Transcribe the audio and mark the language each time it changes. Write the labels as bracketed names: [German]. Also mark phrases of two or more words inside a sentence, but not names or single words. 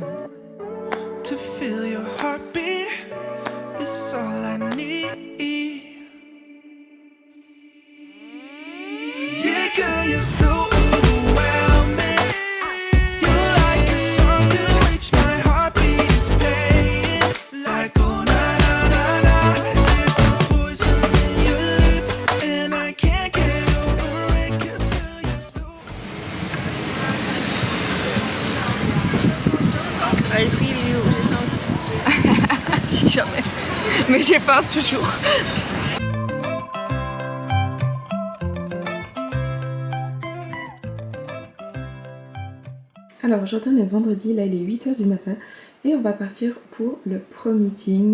[English] To feel your heartbeat is all I need. Yeah, girl, you're so overwhelming. You're like a song to which my heartbeat is playing. Like oh na na na na, there's a poison in your lip, and I can't get over it, 'cause girl, you're so. I feel you. [French] Si jamais. Mais j'ai pas toujours. Alors aujourd'hui on est vendredi, là il est 8h du matin et on va partir pour le pro meeting.